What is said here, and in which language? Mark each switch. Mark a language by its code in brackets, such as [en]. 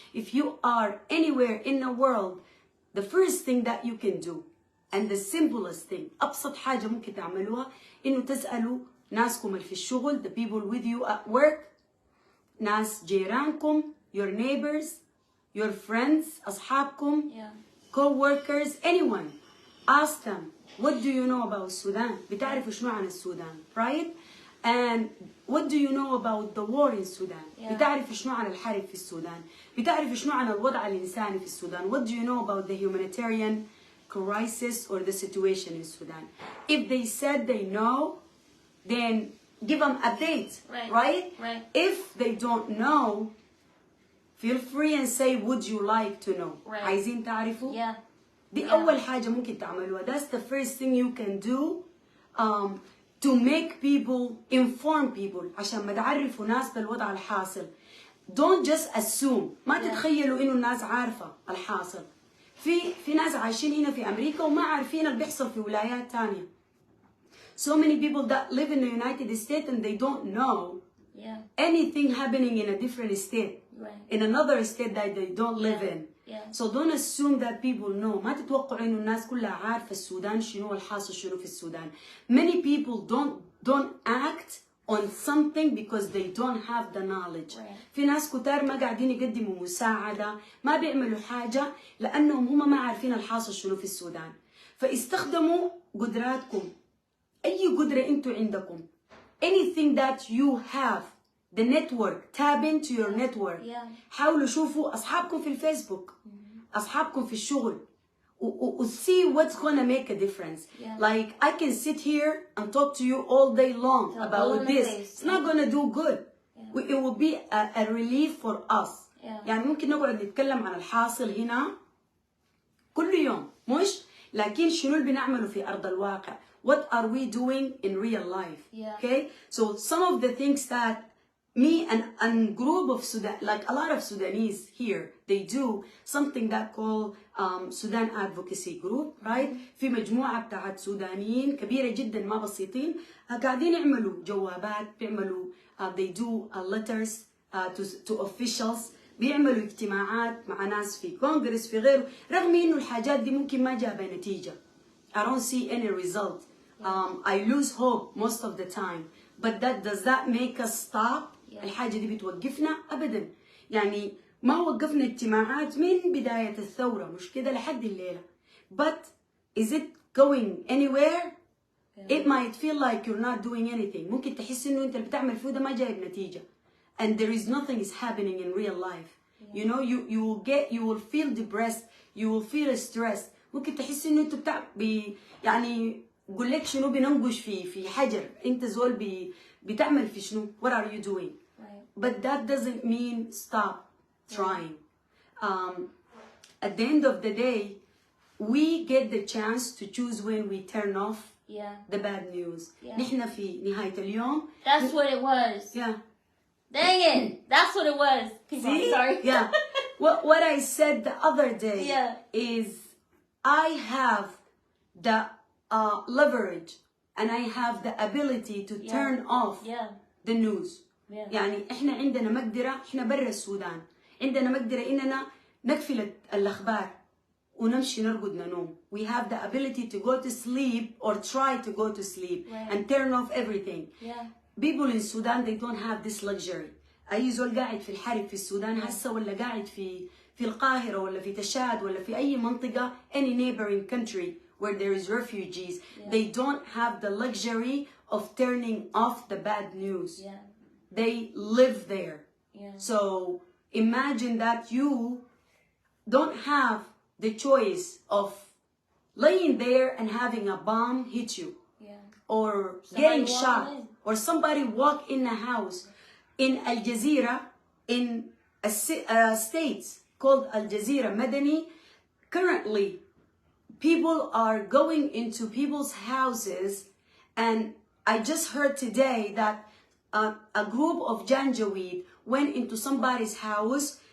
[en] If you are anywhere in the world, the first thing that you can do and the simplest thing, [ar] أبسط حاجة ممكن تعملوها إنه تسألوا ناسكم اللي في الشغل, [en] the people with you at work, [ar] ناس جيرانكم, [en] your neighbors, your friends, [ar] أصحابكم, [en] co-workers, anyone. Ask them, what do you know about Sudan? [ar] بتعرفوا شنو عن السودان, right? [en] And what do you know about the war in Sudan? [ar] بتعرفوا شنو عن الحرب في السودان؟ [en] بتعرفوا شنو عن الوضع الإنساني في السودان؟ What do you know about the humanitarian crisis or the situation in Sudan? If they said they know, then give them updates, right? If they don't know, feel free and say, would you like to know? [ar] عايزين تعرفوا؟ دي أول حاجة ممكن تعملوها. [en] That's the first thing you can do to make people, inform people [ar] عشان ما تعرفوا ناس بالوضع الحاصل. [en] Don't just assume. [ar] ما تتخيلوا إنه الناس عارفة الحاصل. في ناس عايشين هنا في أمريكا وما عارفين اللي بيحصل في ولايات تانية. [en] So many people that live in the United States and they don't know anything happening in a different state, in another state that they don't live in. So don't assume that people know. [ar] ما تتوقعوا إنه الناس كلها عارفة السودان شنو الحاصل شنو في السودان. [en] Many people don't act on something because they don't have the knowledge. [ar] في ناس كتار ما قاعدين يقدموا مساعدة, ما بيعملوا حاجة لأنهم هم ما عارفين الحاصل شنو في السودان. فاستخدموا قدراتكم. أي قدرة أنتوا عندكم. [en] Anything that you have. The network, tap into your network. [ar] حاولوا شوفوا أصحابكم في الفيسبوك, أصحابكم في الشغل, [en] see what's gonna make a difference. Like I can sit here and talk to you all day long about this. It's not gonna do good. It will be a relief for us. [ar] يعني ممكن نقعد نتكلم عن الحاصل هنا كل يوم, مش لكن شنو اللي بنعمله في أرض الواقع. [en] What are we doing in real life? Okay, so some of the things that me and group of Sudan, like a lot of Sudanese here, they do something that called Sudan Advocacy Group, right? [ar] في مجموعة بتاعت سودانيين كبيرة جدا ما بسيطين قاعدين يعملوا جوابات, بيعملوا [en] they do letters to officials, [ar] بيعملوا اجتماعات مع ناس في كونغرس في غيره, رغم إنه الحاجات دي ممكن ما جابها نتيجة. [en] I don't see any result. I lose hope most of the time. But does that make us stop? [ar] الحاجة دي بتوقفنا أبدا. يعني ما وقفنا اجتماعات من بداية الثورة, مش كده لحد الليلة. [en] But is it going anywhere? It might feel like you're not doing anything. [ar] ممكن تحس إنه أنت اللي بتعمل فيه ده ما جايب نتيجة. [en] And there is nothing is happening in real life. You know, you will feel depressed, you will feel stressed. [ar] ممكن تحس إنه أنت يعني قول لك شنو بننقش في حجر. أنت زول بتعمل في شنو? [en] What are you doing? But that doesn't mean stop trying. At the end of the day, we get the chance to choose when we turn off Yeah. the bad news. Yeah. [ar] نحن في نهاية اليوم. [en] That's what it was. Yeah. Dang it. That's what it was. See? Sorry. Yeah. What I said the other day is I have the leverage and I have the ability to turn off the news. [ar] يعني احنا عندنا مقدرة، احنا برا السودان عندنا مقدرة اننا نقفل الأخبار ونمشي نرقد ننوم. [en] We have the ability to go to sleep or try to go to sleep and turn off everything. People in Sudan, they don't have this luxury. [ar] أي زول قاعد في الحرب في السودان هسه ولا قاعد في القاهرة ولا في تشاد ولا في أي منطقة, [en] any neighboring country where there is refugees, they don't have the luxury of turning off the bad news. They live there. So imagine that you don't have the choice of laying there and having a bomb hit you, or getting shot, or somebody walk in a house. In Al Jazeera, in a state called Al Jazeera Madani, currently people are going into people's houses, and I just heard today that a group of Janjaweed went into somebody's house.